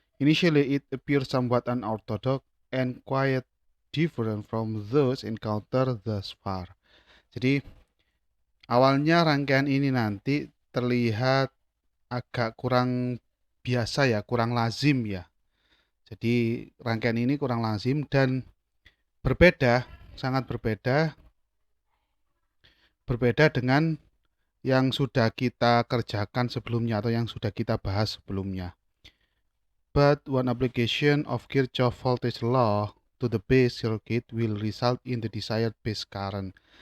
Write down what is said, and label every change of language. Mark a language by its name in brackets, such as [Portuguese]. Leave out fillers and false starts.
[English] Initially it appears somewhat unorthodox and quite different from those encountered thus far. [Indonesian] Jadi awalnya rangkaian ini nanti terlihat agak kurang biasa ya, kurang lazim ya. Jadi rangkaian ini kurang lazim dan berbeda, sangat berbeda dengan yang sudah kita kerjakan sebelumnya atau yang sudah kita bahas sebelumnya. [English] But one application of Kirchhoff voltage law to the base circuit will result in the desired base current.